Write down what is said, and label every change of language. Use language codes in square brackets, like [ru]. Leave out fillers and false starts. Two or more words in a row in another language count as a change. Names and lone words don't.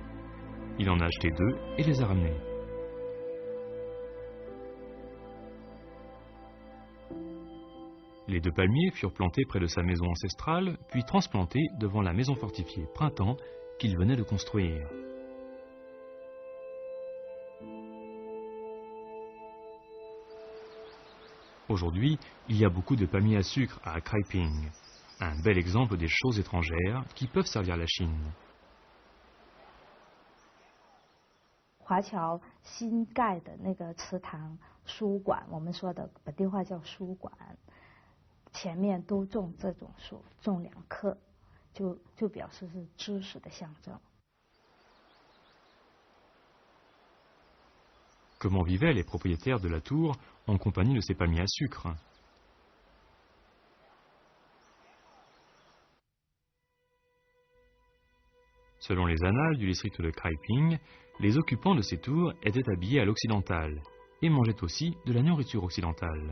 [fr] Il en a acheté 2 et les a ramenés. Les 2 palmiers furent plantés près de sa maison ancestrale, puis transplantés devant la maison fortifiée Printemps qu'il venait de construire. Aujourd'hui, il y a beaucoup de palmiers à sucre à Kraiping, un bel exemple des choses étrangères qui peuvent servir la Chine. [zh] 华侨新盖的那个祠堂书馆，我们说的本地话叫书馆，前面都种这种树，种2棵，就表示是知识的象征。 [fr] Comment vivaient les propriétaires de la tour en compagnie de ces palmiers à sucre? Selon les annales du district de Kraiping, les occupants de ces tours étaient habillés à l'occidental et mangeaient aussi de la nourriture occidentale.